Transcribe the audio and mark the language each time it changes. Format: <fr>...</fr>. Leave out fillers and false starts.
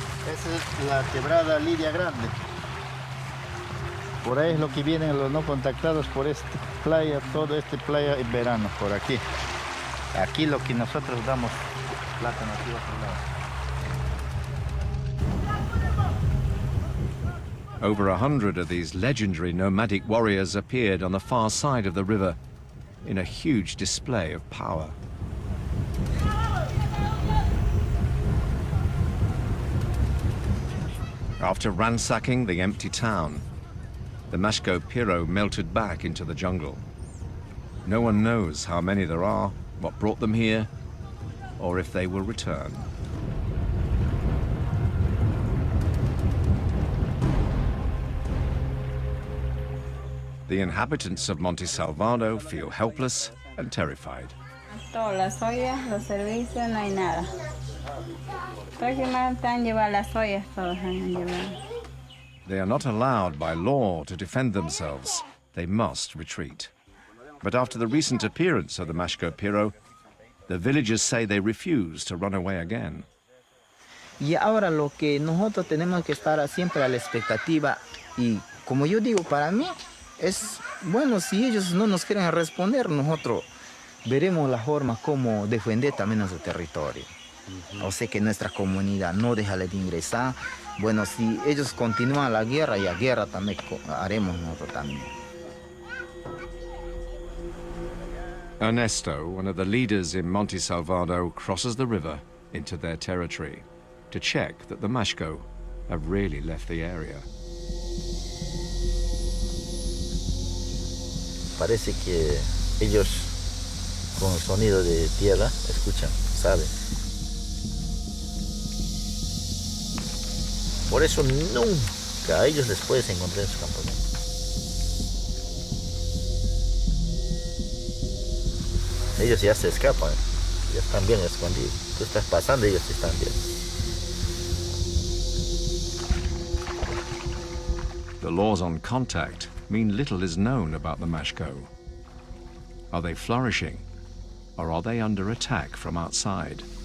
<es>Esa es la quebrada Lidia Grande. Por ahí es lo que vienen los no contactados por esta playa, toda esta playa en verano, por aquí. Aquí lo que nosotros damos plátano aquí otro lado.</es> <en>Over 100 of these legendary nomadic warriors appeared on the far side of the river in a huge display of power. After ransacking the empty town, the Mashco Piro melted back into the jungle. No one knows how many there are, what brought them here, or if they will return. The inhabitants of Monte Salvador feel helpless and terrified.</en> <es>Todas las ollas, los servicios, no hay nada. Todos están llevar las ollas, todos han llevado.</es> <en>They are not allowed by law to defend themselves. They must retreat. But after the recent appearance of the Mashco Piro, the villagers say they refuse to run away again.</en> <es>Y ahora lo que nosotros tenemos que estar siempre a la expectativa, y como yo digo, para mí es bueno, si ellos no nos quieren responder, nosotros veremos la forma como defender también nuestro territorio. O sea que nuestra comunidad no deja de ingresar. Bueno, si ellos continúan la guerra, y a guerra también haremos nosotros también.</es> <en>Ernesto, one of the leaders in Monte Salvador, crosses the river into their territory to check that the Mashco have really left the area.</en> <es>Parece que ellos con el sonido de tierra escuchan, saben. Por eso nunca a ellos les puedes encontrar en su campamento. Ellos ya se escapan, ya están bien escondidos. Tú estás pasando y ellos están bien.</es> <en>The laws on contact mean little is known about the Mashco. Are they flourishing, or are they under attack from outside?</en>